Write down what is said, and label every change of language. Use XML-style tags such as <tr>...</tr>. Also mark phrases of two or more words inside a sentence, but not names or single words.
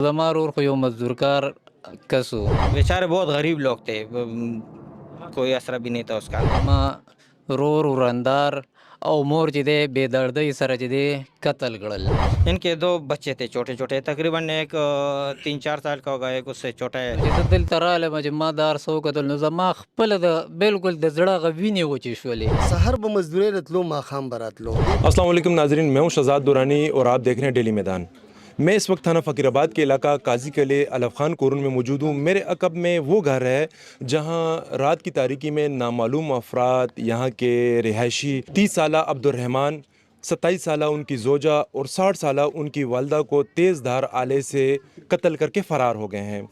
<ps>زما ورور خو یو مزدور کار کس و.</ps> <ur>بیچارے بہت غریب لوگ تھے کوئی آسرا بھی نہیں تھا اس کا.</ur> <ps>زما ورور ورندار او مور چې دی بې دردۍ سره چې دی قتل کړل.</ps> <ur>ان کے دو بچے تھے چھوٹے چھوٹے، تقریباً ایک 3-4 سال کا ہوگا، ایک اس سے چھوٹا ہے.</ur> <ps>چې زه دلته رالم چې ما دا هر څه وکتل نو زما خپله د بالکل د زړه هغه وینې وچې شولې. سحر به مزدوری رتلو ماښام به راتلو.</ps> <ur>السلام علیکم ناظرین، میں ہوں شہزاد دورانی اور آپ دیکھ رہے ہیں ڈیلی میدان. میں اس وقت تھانہ فقیر آباد کے علاقہ قاضی قلعے علف خان کورن میں موجود ہوں. میرے عقب میں وہ گھر ہے جہاں رات کی تاریکی میں نامعلوم افراد یہاں کے رہائشی 30 سالہ عبد الرحمن، 27 سالہ ان کی زوجہ اور 60 سالہ ان کی والدہ کو تیز دھار آلے سے قتل کر کے فرار ہو گئے ہیں.</ur>